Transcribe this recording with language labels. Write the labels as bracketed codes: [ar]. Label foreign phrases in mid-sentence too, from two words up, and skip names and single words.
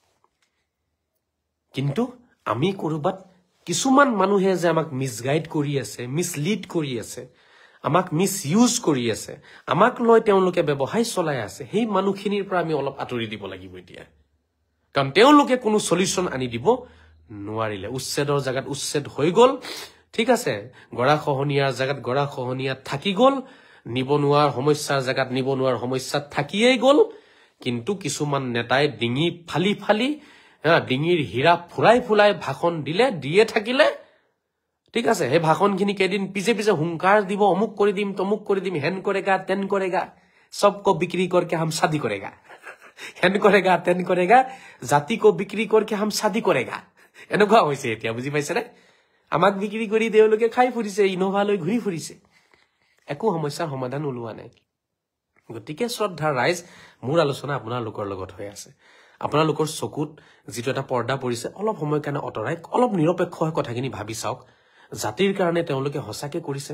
[as] কিন্তু আমি কৰবাত কিছুমান মানুহে যে আমাক মিসগাইড কৰি আছে মিসলিড কৰি আছে আমাক মিসইউজ কৰি আছে আমাক লৈ তেওঁলোকে ব্যৱসায় চলাই আছে সেই মানুহখিনিৰ পৰা আমি অলপ আঁতৰি দিব লাগিব এতিয়া কাৰণ তেওঁলোকে কোনো সলিউশন আনি দিব নোৱাৰিলে উচ্ছেদৰ জাগাত উচ্ছেদ হৈ গল ঠিক আছে গৰা খহনিয়াৰ জাগাত গৰা খহনিয়া থাকি গল নিবনুৱাৰ সমস্যাৰ জাগাত নিবনুৱাৰ সমস্যা থাকিয়েই গল কিন্তু কিছুমান নেতাই ডিঙি ফালি ডিঙিৰ হীৰা ফুলাই ভাষণ দিলে দিয়ে থাকিলে ঠিক আছে সেই ভাষণখিনি কেদিন পিছে হুংকাৰ দিব অমুক কৰি দিম তমুক কৰি দিম [hi] हेन करेगा तेन करेगा सबको बिक्री करके हम शादी करेगा हेन करेगा तेन करेगा जाति को बिक्री करके हम शादी करेगा [as] এনেকুৱা হৈছে এতিয়া বুজি পাইছে নে আমাক বিক্ৰী কৰি দেউলোকে খাই ফুৰিছে ইনোভা লৈ ঘুৰি ফুৰিছে একো সমস্যাৰ সমাধান ওলোৱা নাই গতিকে শ্ৰদ্ধা ৰাইজ মোৰ আলোচনা আপোনালোকৰ লগত হৈ আছে আপোনালোকৰ চকুত যেটো এটা পৰ্দা পৰিছে অলপ সময় কাৰণে অতৰাই অলপ নিৰপেক্ষ হৈ কথাখিনি ভাবি চাওক জাতিৰ কাৰণে তেওঁলোকে হসাকে কৰিছে